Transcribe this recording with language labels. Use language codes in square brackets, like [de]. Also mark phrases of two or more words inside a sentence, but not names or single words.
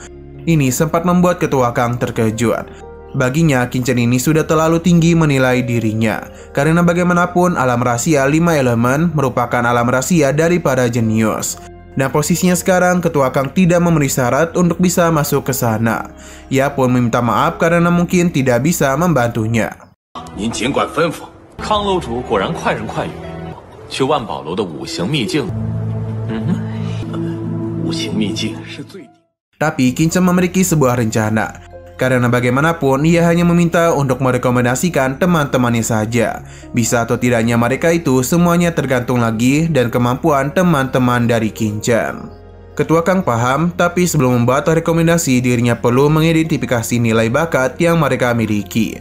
[id] Ini sempat membuat Ketua Kang terkejut. Baginya, Qinchan ini sudah terlalu tinggi menilai dirinya, karena bagaimanapun alam rahasia 5 elemen merupakan alam rahasia dari para jenius. Dan posisinya sekarang Ketua Kang tidak memenuhi syarat untuk bisa masuk ke sana. Ia pun meminta maaf karena mungkin tidak bisa membantunya. [zh] 您尽管吩咐。康楼主果然快人快语， 去万宝楼的五行秘境。五行秘境是最。 [id] Tapi Qin Chen memiliki sebuah rencana. Karena bagaimanapun ia hanya meminta untuk merekomendasikan teman-temannya saja. Bisa atau tidaknya mereka itu semuanya tergantung lagi dan kemampuan teman-teman dari Qin Chen. Ketua Kang paham, tapi sebelum membuat rekomendasi dirinya perlu mengidentifikasi nilai bakat yang mereka miliki.